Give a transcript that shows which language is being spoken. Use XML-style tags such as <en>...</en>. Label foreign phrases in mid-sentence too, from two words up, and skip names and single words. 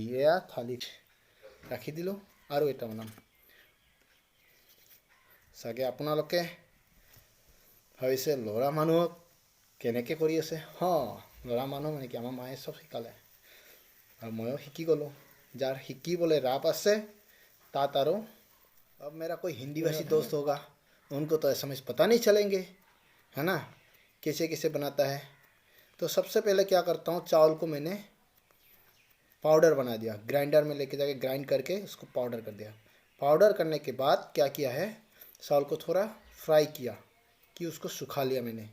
<as>এয়া থালিত ৰাখি দিলোঁ, আৰু এটা বনাম। চাগে আপোনালোকে ভাবিছে ল'ৰা মানুহক কেনেকৈ কৰি আছে। ল'ৰা মানুহ মানে কি, আমাৰ মায়ে চব শিকালে, আৰু ময়ো শিকি গ'লোঁ। যাৰ শিকিবলৈ ৰাপ আছে তাত আৰু</as> <hi>अब मेरा कोई हिंदी भाषी दोस्त होगा, उनको तो एसएमएस पता नहीं चलेंगे, है ना, कैसे बनाता है। तो सबसे पहले क्या करता हूँ, चावल को मैंने पाउडर बना दिया, ग्राइंडर में लेके जाके ग्राइंड करके उसको पाउडर कर दिया। पाउडर करने के बाद क्या किया है, चावल को थोड़ा फ्राई किया, कि उसको सुखा लिया मैंने।</hi>